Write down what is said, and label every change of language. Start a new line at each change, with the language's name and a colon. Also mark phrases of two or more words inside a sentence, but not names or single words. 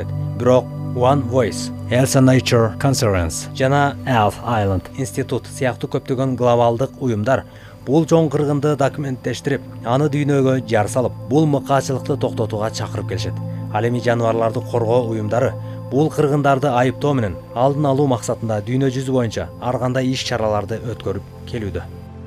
Kyrgyz: Бирок One Voice, Elsa Nature Conservancy жана Elf Island Institute сыяктуу көптөгөн глобалдык уюмдар бул чоң кыргынды документтештирип, аны дүйнөгө жар салып, бул мыкаачылыкты токтотууга чакырып келишет. Ал эми жаныбарларды коргоо уюмдары бул кыргындарды айыптоо менен алдын алуу максатында дүйнө жүзү боюнча ар кандай иш-чараларды өткөрүп келүүдө.